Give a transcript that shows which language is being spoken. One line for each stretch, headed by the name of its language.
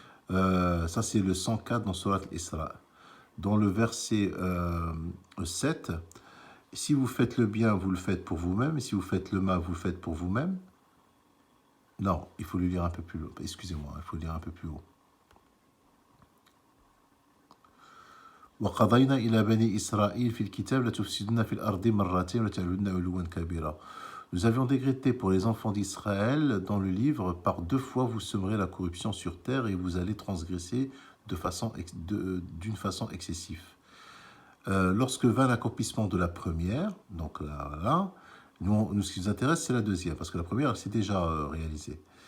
French: Ça c'est le 104 dans Surat al-Isra. Dans le verset 7, si vous faites le bien, vous le faites pour vous-même, et si vous faites le mal, vous le faites pour vous-même. Non, il faut le lire un peu plus haut. Excusez-moi, il faut le lire un peu plus haut.
Arabic: وقضينا إلى بني إسرائيل في الكتاب لتفسدن في الأرض مرتين وتعلن علوا كبيرا.
French: Nous avions décrété pour les enfants d'Israël dans le livre, par 2 fois vous semerez la corruption sur terre et vous allez transgresser d'une façon excessive. Lorsque vint l'accomplissement de la première, donc là nous, ce qui nous intéresse, c'est la deuxième, parce que la première, elle s'est déjà réalisée.